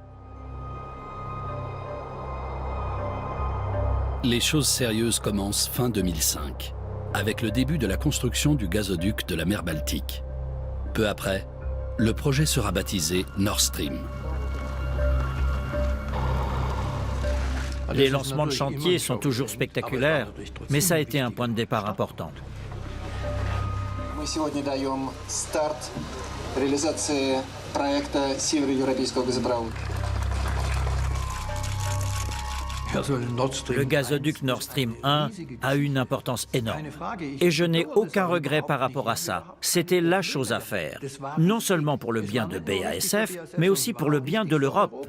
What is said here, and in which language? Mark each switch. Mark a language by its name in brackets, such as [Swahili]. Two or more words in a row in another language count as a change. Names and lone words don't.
[French] Les choses sérieuses commencent fin 2005, avec le début de la construction du gazoduc de la mer Baltique. Peu après, le projet sera baptisé Nord Stream. Les lancements de chantier sont toujours spectaculaires, mais ça a été un point de départ important. [Russian] Мы сегодня даем старт реализации проекта Североевропейского газопровода. [French] Le gazoduc Nord Stream 1 a eu une importance énorme. Et je n'ai aucun regret par rapport à ça. C'était la chose à faire. Non seulement pour le bien de BASF, mais aussi pour le bien de l'Europe.